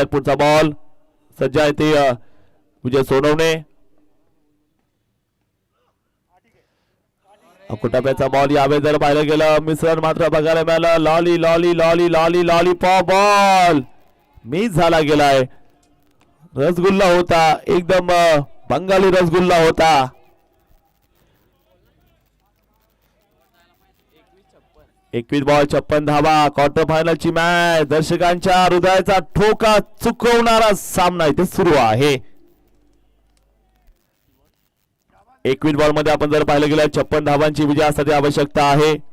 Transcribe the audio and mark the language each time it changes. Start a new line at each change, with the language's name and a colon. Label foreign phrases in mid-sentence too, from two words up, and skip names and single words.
Marathi: पुढचा बॉल सज्ज आहे ते विजय सोनवणे. कुटाप्याचा बॉल यावेळी जर पाहिलं गेलं मिश्रण मात्र बघायला मिळालं. लॉली लॉली लॉली लॉली लॉली पॉप बॉल मिस झाला गेलाय. रसगुल्ला होता एकदम बंगाली रसगुल्ला होता. 21 बॉल 56 धावा. क्वार्टर फायनलची मॅच दर्शकांच्या हृदयाचा ठोका चुकवणारा सामना इथे सुरू आहे. 21 बॉल मध्ये आपण जर पाहिलं गेलं 56 धावांची विजयासाठी आवश्यकता आहे.